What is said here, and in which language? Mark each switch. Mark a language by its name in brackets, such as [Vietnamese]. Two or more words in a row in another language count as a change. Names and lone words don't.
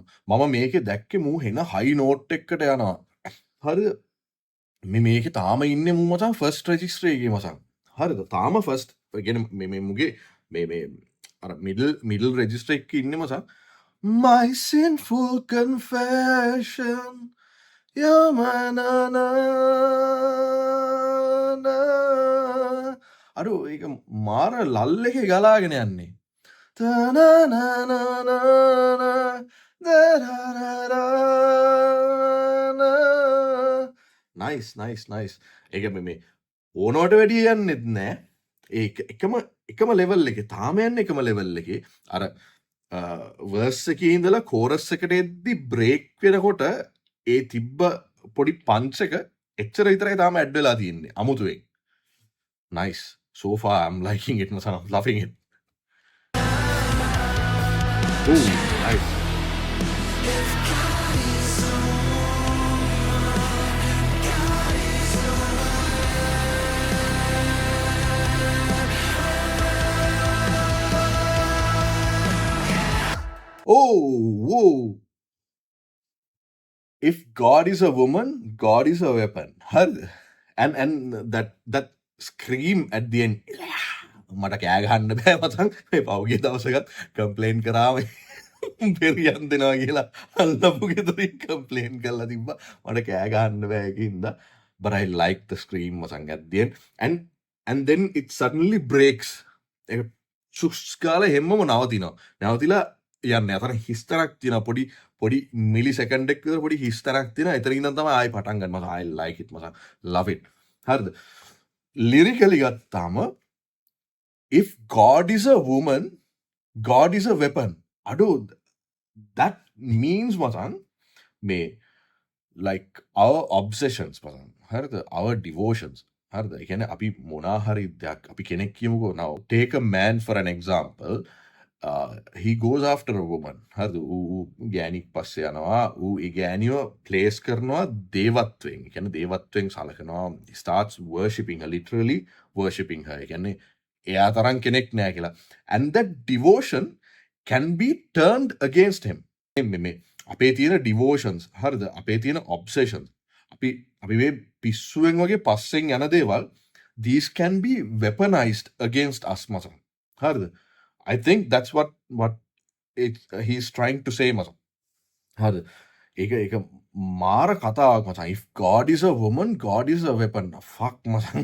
[Sinhala] මම මේකේ දැක්කේ මූ හෙන [English] high note [Sinhala] එකකට යනවා. හරිද? මේකේ තාම ඉන්නේ මූ මචං [English] first register [Sinhala] එකේ මචං. හරිද? තාම ෆස්ට් කියන්නේ මේ මුගේ මේ අර [English] middle register [Sinhala] එකේ ඉන්නේ මචං. [English] My sinful confession [Sinhala] යමනනා අඩු ඒක මාර ලල් එකේ ගලාගෙන යන්නේ. නයිස්. ඒක මේ ඕනවට වැඩිය යන්නෙත් නෑ. ඒක එකම ලෙවල් එකේ තාම යන්නේ එකම ලෙවල් එකේ. අර වර්ස් එකේ ඉඳලා කෝරස් එකට එද්දි බ්‍රේක් වෙනකොට ඒ තිබ්බ පොඩි පන්ච් එක එච්චර විතරයි තාම ඇඩ් වෙලා තියෙන්නේ අමුතුවෙන්. [English] Nice. So far I'm liking it. I'm loving it. Ooh, nice. Oh, whoa. If God is a woman, God is a weapon. And that scream at the end. [Sinhala] මට කෑ ගහන්න බෑ මචං. මේ පෞගේ දවසකත් කම්ප්ලේන් කරාම පෙරියන් දෙනවා කියලා අල්ලපු ගෙදරින් කම්ප්ලේන් කරලා තිබ්බා. මට කෑ ගහන්න බෑ ඒකින්ද. [English] But I like the scream මචං at the end. And then it suddenly breaks. [Sinhala] ඒක සුස් කාලේ හැමම නවතිනවා. නවතිලා යන්නේ. අතන හිස්තරක් තියෙනවා පොඩි [English] milli second [Sinhala] එකක විතර පොඩි හිස්තරක් තියෙනවා. එතන ඉඳන් තමයි ආයි පටන් ගන්න. මම [English] I like it [Sinhala] මචං. [English] Love it. [Sinhala] හරිද? [English] lyrically ගත්තාම if God is a woman, God is a weapon. Ado, that means [Sinhala] මචං මේ [English] like our obsessions මචං. හරිද? Our devotions. [Sinhala] හරිද? ඒ කියන්නේ අපි මොනා හරි දෙයක් අපි කෙනෙක් කියමුකෝ. [English] now take a man for an example. He goes after a woman. [Sinhala] හරිද? ඌ ගෑණික් පස්සේ යනවා. ඌ ඒ ගෑණිව ප්ලේස් කරනවා දේවත්වයෙන්. ඒ කියන්නේ දේවත්වයෙන් සලකනවා. [English] He starts worshipping her, literally worshipping her. [Sinhala] ඒ කියන්නේ එයා තරම් කෙනෙක් නෑ කියලා. [English] And that devotion can be turned against him. [Sinhala] මේ අපේ තියෙන devotions හරිද? අපේ තියෙන obsessions. අපි මේ පිස්සුවෙන් වගේ පස්සෙන් යන දේවල් [English] these can be weaponized against us [Sinhala] මචං. හරිද? [English] I think that's what he's trying to say මචං. [Sinhala] හරිද? ඒක මාර කතාවක් මචං. [English] If God is a woman, God is a weapon. Fuck මචං.